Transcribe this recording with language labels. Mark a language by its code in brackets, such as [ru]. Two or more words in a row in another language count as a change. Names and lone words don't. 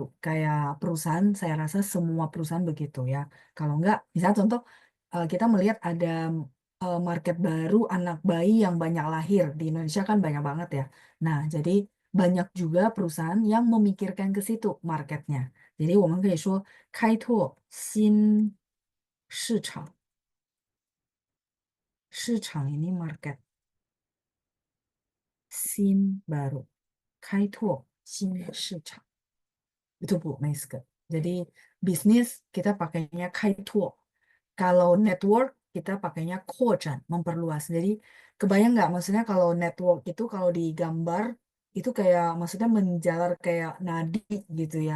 [id] Kayak perusahaan, saya rasa semua perusahaan begitu ya. Kalau enggak, misalnya contoh, kita melihat ada market baru anak bayi yang banyak lahir. Di Indonesia kan banyak banget ya. Nah, jadi banyak juga perusahaan yang memikirkan ke situ marketnya. Jadi, [zh] 我们可以说开拓新市场。 [id] 市场 ini market. Sin baru. [zh] 开拓新市场. [id] Itu Bu Meiske. Jadi bisnis kita pakainya kaito. Kalau network kita pakainya kojan, memperluas. Jadi kebayang nggak maksudnya kalau network itu kalau digambar itu kayak maksudnya menjalar kayak nadi gitu ya.